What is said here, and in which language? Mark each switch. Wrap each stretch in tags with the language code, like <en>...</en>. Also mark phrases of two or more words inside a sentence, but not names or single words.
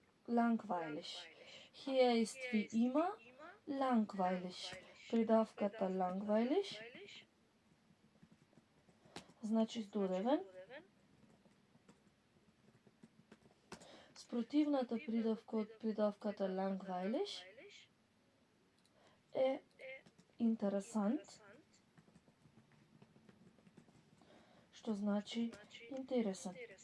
<de>langweilig. Hier ist wie immer langweilig.</de> <mk>Придавката langweilig значи здодевен. Спротивната придавка од придавката langweilig е интересант, што значи интересен.</mk>